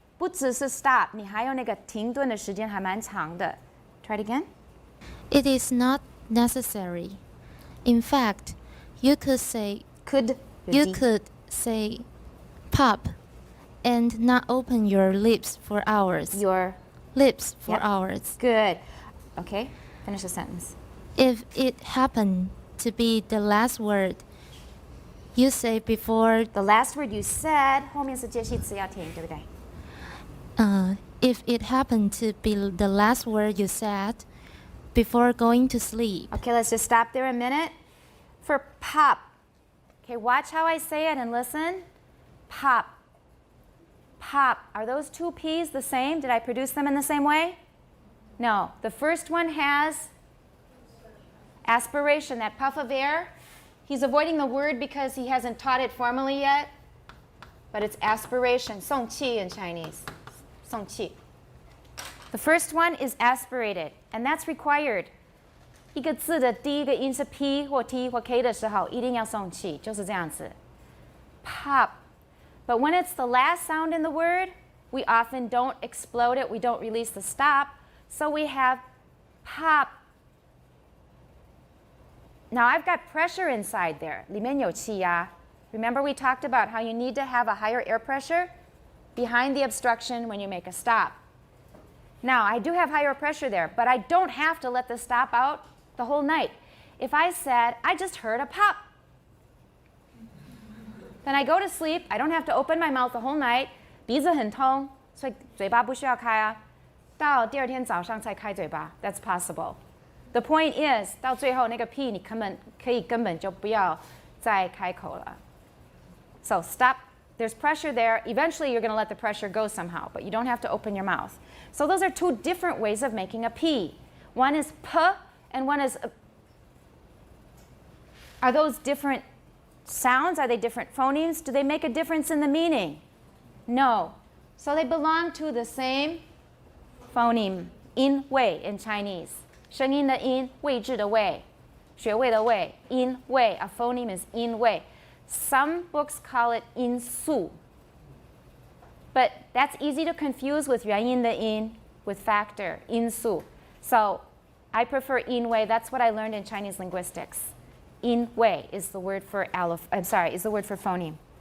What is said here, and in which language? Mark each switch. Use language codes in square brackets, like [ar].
[zh] 不只是 stop, 你还有那个停顿的时间还蛮长的. [en] Try it again. It is not necessary. In fact, you could say pop and not open your lips for hours. Your Lips for Yep. hours. good. Okay, finish the sentence. If it happened to be the last word you say before The last word you said [zh] 后面是介系词要停，对不对？ [en] if it happened to be the last word you said before going to sleep. Okay, let's just stop there a minute. For pop. Okay, watch how I say it and listen. Pop. Pop. Are those two P's the same? Did I produce them in the same way? No. The first one has aspiration, that puff of air. He's avoiding the word because he hasn't taught it formally yet. But it's aspiration. 送气 in Chinese. [zh] 送气. [en] The first one is aspirated, and that's required. [zh] 一个字的第一个音是 P 或 T 或 K 的时候，一定要送气，就是这样子。 [en] Pop. But when it's the last sound in the word, we often don't explode it. We don't release the stop. So we have pop. Now I've got pressure inside there. [zh] 里面有气压. [en] Remember we talked about how you need to have a higher air pressure behind the obstruction when you make a stop. Now, I do have higher pressure there, but I don't have to let the stop out the whole night. If I said, I just heard a pop, then I go to sleep. I don't have to open my mouth the whole night. [zh] 鼻子很痛，所以嘴巴不需要开啊。到第二天早上才开嘴巴 [en] That's possible. The point is, [zh] 到最后那个 P 你根本就不要再开口了。 [en] So stop. There's pressure there. Eventually, you're going to let the pressure go somehow, but you don't have to open your mouth. So those are two different ways of making a P. One is P, and one is... Are those different sounds? Are they different phonemes? Do they make a difference in the meaning? No. So they belong to the same phoneme, 音位 in Chinese. [zh] 声音的音，位置的位。穴位的位, 音位, [en] a phoneme is [zh] 音位. [en] Some books call it 音素. But that's easy to confuse with [zh] 元音的音, [en] with factor, 音素. So I prefer 音位. That's what I learned in Chinese linguistics. 音位 is the word for is the word for phoneme.